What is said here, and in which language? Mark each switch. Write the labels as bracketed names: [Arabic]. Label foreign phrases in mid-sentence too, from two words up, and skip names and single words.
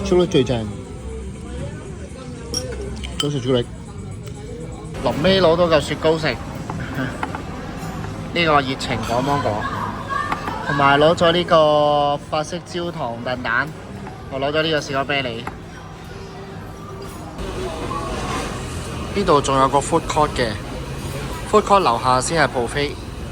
[Cantonese] 朱古力最正。都食朱古力。臨尾攞到嚿雪糕食，呢個熱情果芒果，同埋攞咗呢個法式焦糖燉蛋，我攞咗呢個士多啤梨。呢度仲有個 [English] food court [Cantonese] 嘅， [English] food court [Cantonese] 樓下先係 buffet。